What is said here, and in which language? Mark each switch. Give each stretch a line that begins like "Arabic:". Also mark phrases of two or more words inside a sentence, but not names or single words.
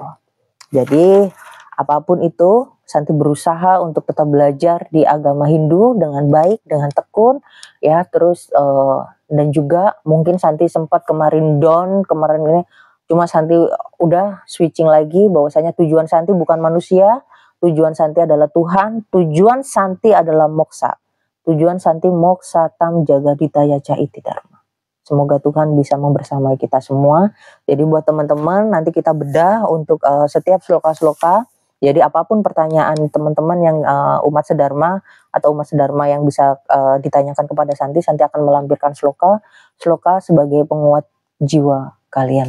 Indonesian: Jadi apapun itu, Santi berusaha untuk tetap belajar di agama Hindu dengan baik, dengan tekun, ya. Terus dan juga mungkin Santi sempat kemarin ini, cuma Santi udah switching lagi bahwasanya tujuan Santi bukan manusia, tujuan Santi adalah Tuhan, tujuan Santi adalah moksa, tujuan Santi
Sanskrit: moksa tam jagaditaya caiti dharma.
Indonesian: Semoga Tuhan bisa membersamai kita semua. Jadi buat teman-teman, nanti kita bedah untuk setiap sloka-sloka. Jadi apapun pertanyaan teman-teman yang umat sedharma atau umat sedharma yang bisa ditanyakan kepada Santi, Santi akan melampirkan sloka sebagai penguat jiwa kalian.